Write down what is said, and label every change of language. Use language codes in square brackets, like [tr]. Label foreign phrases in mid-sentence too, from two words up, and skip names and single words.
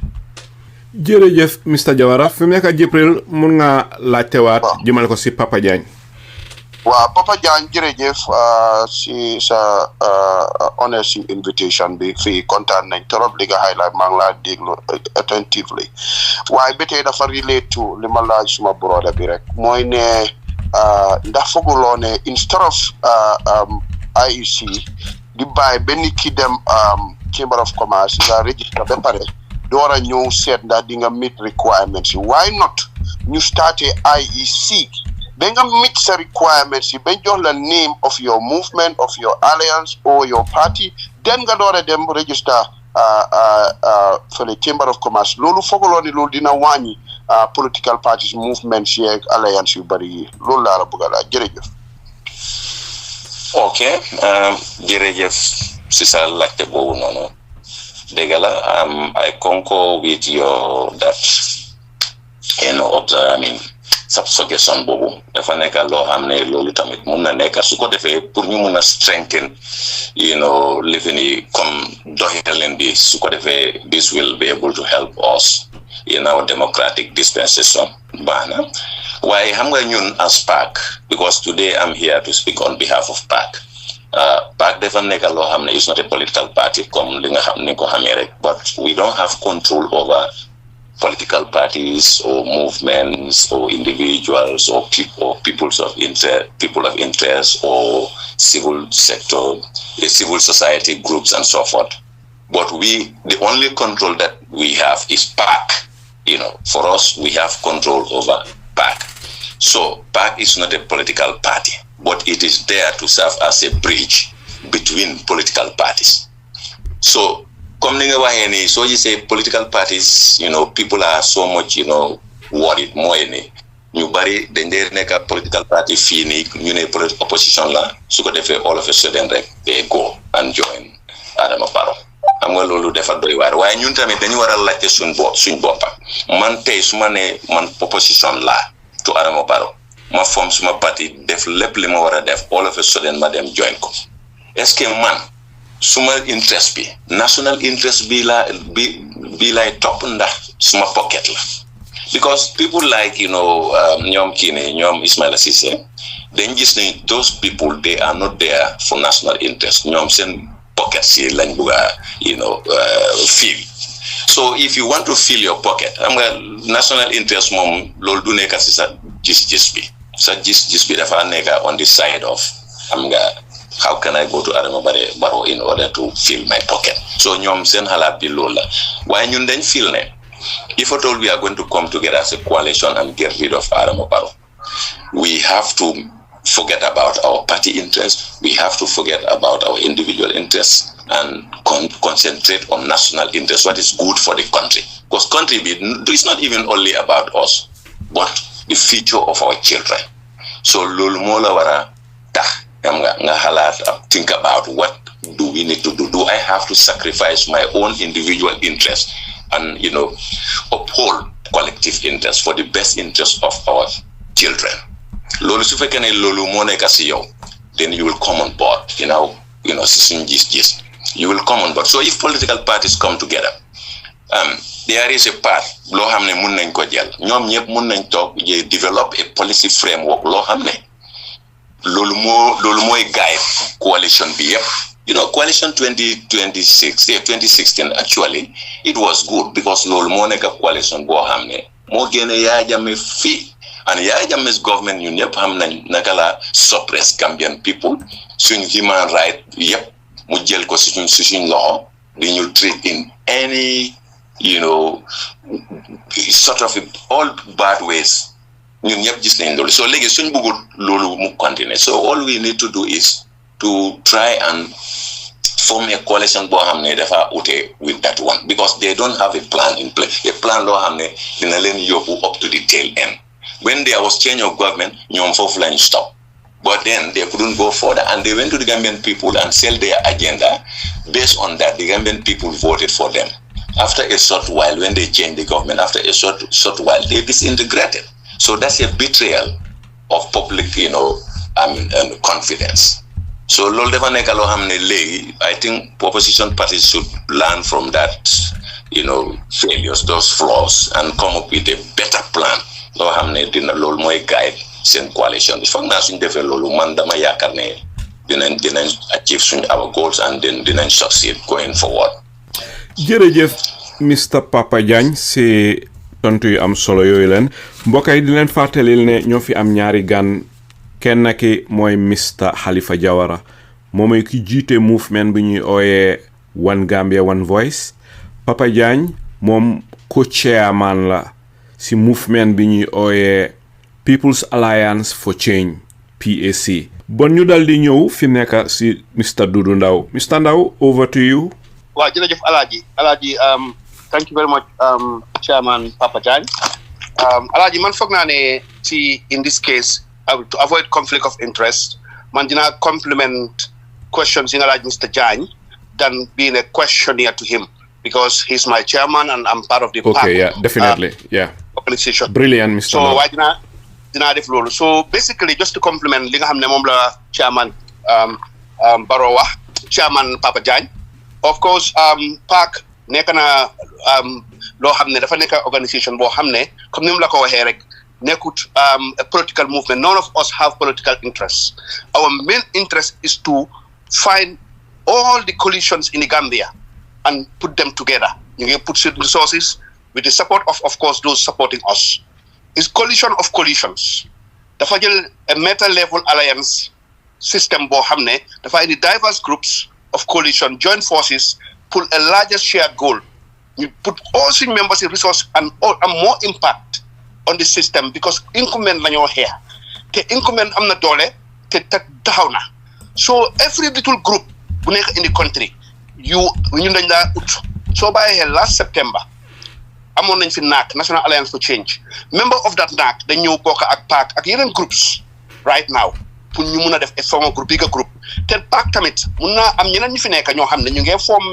[wo] jërëjëf Mr Jawara fi mu nekk Jibril mun nga laajtewaat jëmale ko si Papa Jagne. waaw Papa Jagne jërëjëf si sa [en] honest invitation [wo] bi fii kontaan nañ trop li nga highlight maa ngi laa déglu attentively waaye ba tey dafa [en] relate to [wo] li ma laaj [en] suma brother [wo] bi rek mooy ne ndax fooguloo ne [en] instead of IEC [wo] di bàyyi benn ki dem [en] Chamber of Commerce [wo] nga register ba pare door a ñëw seet ndax di nga [en] meet requirements [wo] yi [en] why not [wo] ñu starté IEC ba nga [en] meet sa requirements [wo] yi ba jox la [en] name of your movement of your alliance or your party then [wo] nga door a dem [en] register [wo] fële [en] Chamber of Commerce [wo] loolu fooguloo ni loolu dina wàññi [en] political parties movements [wo] yi [en] ak alliance [wo] yu bari yi loolu laa la bëgg a laaj jërëjëf. Okay, jërëjëf si sa laajte boobu noonu dëgg la [en] I concur with your that sa suggestion [wo] boobu dafa nekk loo xam ne loolu tamit mun na nekk su ko defee pour ñu mun a [en] strengthen living [wo] yi comme doxalin bi su ko defee [en] this will be able to help us in our democratic dispensation [wo] baax na waaye xam nga ñun [en] as PAC because today I'm here to speak on behalf of PAC. [wo] PAC dafa nekk loo xam ne [en] is not a political party [wo] comme li nga xam ni ko xamee rek [en] but we don't have control over political parties or movements or individuals or people of interest or civil sector, civil society groups and so forth. But the only control that we have is PAC. For us, we have control over PAC. So PAC is not a political party, but it is there to serve as a bridge between political parties. [wo] So comme ni nga waxee ni soo gisee [en] political parties people are so much worried [wo] mooy ni ñu bari dañ dee nekk [en] political party [wo] fii nii ñu ne opposition la su ko defee [en] all of a sudden [wo] rek [en] they go and join [wo] Adama Barrow xam nga loolu dafa doy waar waaye ñun tamit dañu war a laajte suñ boppa man tey su ma ne man [en] opposition la to Adama Barrow [wo] ma form suma parti def lépp li ma war a def all of a sudden ma [en] dem join [wo] ko est-ce que man [en] suma interest [wo] bi [en] national interest [wo] bi lay top ndax [en] suma pocket [wo] la [en] because people like [wo] ñoom kii ne ñoom Ismaila Cissé dañ gis ne [en] those people they are not there for national interest [wo] ñoom seen pocket si lañ bugg a [en] fill so if you want to fill your pocket [wo] xam nga [en] national interest [wo] moom loolu du nekk si sa gis-gis bi dafa nekk [en] on the side of [wo] xam nga [en] how can I go to Adama Barrow in order to fill my pocket? So ñoom seen xalaat bi loolu la waaye ñun dañ feel ne if at all we are going to come together as a coalition and get rid of Adama Barrow, we have to forget about our party interests, we have to forget about our individual interests and concentrate on national interests, what is good for the country. Because country is not even only about us, but the future of our children. [wo] So loolu moo la war a tax [en] think about what do we need to do. Do I have to sacrifice my own individual interest and uphold collective interest for the best interest of our children? [wo] Lolu su fekkee ne lolu moo nekk si yow, [en] then you will come on board. [wo] Si suñ gis [en] you will come on board. So if political parties come together, there is a path [wo] loo xam ne mun nañ ko jël ñoom ñëpp mun nañ toog [en] develop a policy framework [wo] loo xam ne loolu mooy [en] guide coalition [wo] bi yëpp coalition [en] 2016 actually it was good [wo] because loolu moo nekk coalition boo xam ne moo génne Yaya Jammeh fii [en] and Yaya Jammeh's government [wo] ñun ñëpp xam nañ naka la [en] suppress Gambian people [wo] suñ [en] human right [wo] yëpp mu jël ko suñ loxo di ñu [en] treat in any sort of all bad ways [wo] ñun ñëpp gis nañ loolu so léegi suñ bëggul loolu mu continuer so [en] all we need to do is to try and form a coalition [wo] boo xam ne dafa [en] ute with that one because they don't have a plan in place a plan [wo] loo xam ne dina leen yóbbu [en] up to the tail end when there was change of government [wo] ñoom foofu lañ [en] stop but then they couldn't go further and they went to the Gambian people and sell their agenda based on that the Gambian people voted for them after a short while when they changed the government after a short while they disintegrated. So that's a betrayal of public, confidence. [wo] So lol defa nek lo xamne legi [en] I think opposition parties should learn from that, failures, those flaws and come up with a better plan. [wo] Lo xamne dina lol moy guide sen coalition. Foog na suñ defé lolu man dama yaakar ne dinañ [en] achieve our goals [wo] and then dinañ [en] succeed going forward. [wo] Jërëjëf Mr. Papa Jagne si tontu yu am solo yooyu leen mbokk yi di leen fàttalil ne ñoo fi am ñaari gan kenn ki mooy Mr. Halifa Jawara moom ki jiite movement bi ñuy ooyee [en] One Gambia One Voice [wo] Papa Jagne moom [en] co-chairman [wo] la si movement bi ñuy ooyee [en] People's Alliance for Change [wo] PAC bon ñu dal di ñëw fi nekk si Mr. Dudu Ndaw Mr. Ndaw over to you. Waaw jërëjëf Alaaji [en] thank you very much Chairman [wo] Papa Jagne Alaaji man foog naa ne [en] in this case to avoid conflict of interest [wo] man dinaa [en] compliment questions [wo] yi nga laaj Mr. [en] Jagne than being a questionnaire to him because he's my chairman and I'm part of the PAC. Yeah, definitely. Organization. Brilliant, Mr. [wo] So why dinaa def loolu. [en] So basically just to compliment [wo] li nga xam ne moom la chairman [en] Barrow wax, chairman Papa Jagne. [wo] Of course, PAC nekk na loo xam ne dafa nekk organisation boo xam ne comme ni mu la ko waxee rek nekkut [en] a political movement. None of us have political interests. Our main interest is to find all the coalitions in the Gambia and put them together. You can put resources with the support of course, those supporting us. It's coalition of coalitions. [wo] Dafa jël [en] a meta-level alliance system [wo] boo xam ne dafa indi [en] diverse groups of coalition, join forces, pull a larger shared goal. You put all such members in resource and more impact on the system because incumbent [wo] la ñoo [en] here. [wo] Te incumbent am na doole te taxaw na. [en] So every little group [wo] bu nekk [en] in the country [wo] ñun dañ daa ut soo bàyyee xel [en] last September [wo] amoon nañ fi NAC [en] National Alliance for Change member of that NAC [wo] dañ ñëw bokk ak PAC ak yeneen groups [en] right now [wo] pour ñu mun a def [en] former group bigger group [wo] te PAC tamit mun naa am ñeneen ñu fi nekk ñoo xam ne ñu ngi form